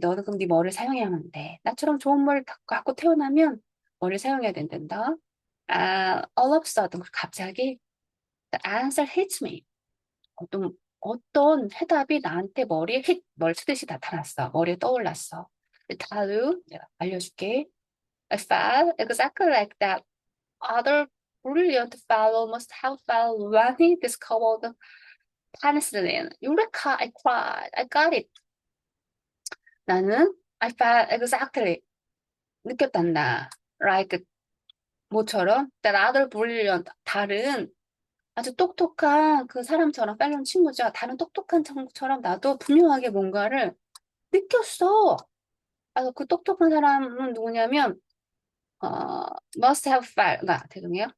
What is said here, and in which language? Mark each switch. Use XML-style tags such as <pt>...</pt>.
<ko>너는 그럼 네 머리를 사용해야만 돼. 나처럼 좋은 머리를 갖고 태어나면 머리를 사용해야 된단다.</ko> <en>All of a sudden</en> <ko>갑자기</ko> <en>the answer hits me.</en> <ko>어떤 해답이 나한테 머리에 뭘 치듯이 나타났어. 머리에 떠올랐어. 다루 내가 알려줄게.</ko> <en>I felt exactly like that other brilliant fellow must have felt when he discovered penicillin. Eureka! I cried. I got it.</en> <ko>나는</ko> <en>I felt exactly</en> <ko>느꼈단다. Like 뭐처럼</ko> <en>that other brilliant</en> <ko>다른 아주 똑똑한 그 사람처럼 펠론 친구죠. 다른 똑똑한 친구처럼 나도 분명하게 뭔가를 느꼈어. 그 똑똑한 사람은 누구냐면</ko> <en>must have felt</en> <ko>죄송해요.</ko>